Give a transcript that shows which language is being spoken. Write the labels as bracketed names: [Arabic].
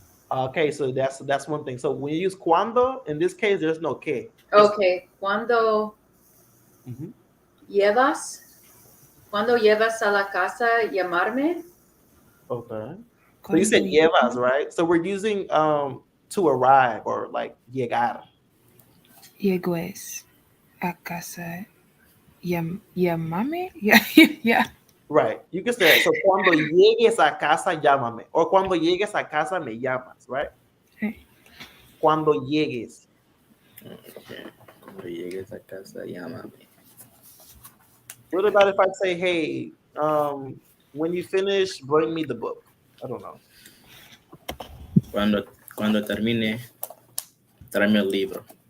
[English] Okay, so that's one thing. So when you use cuando, in this case, there's no que. [Spanish] okay, cuando Mhm. cuando llevas a la casa llamarme. [English] Okay. So you said llevas, right? So we're using to arrive or like llegar. [Spanish] Llegues a casa. Llamame? Yeah, yeah. [English] Right. You can say that. So cuando llegues a casa, llámame. [Spanish] Or cuando llegues a casa, me llamas, right? [English] Okay. [Spanish] Cuando llegues. [English] Okay. [Spanish] Cuando llegues a casa, llámame. [English] What about if I say, hey, when you finish, bring me the book? I don't know. [Spanish] Cuando termine, tráeme el libro.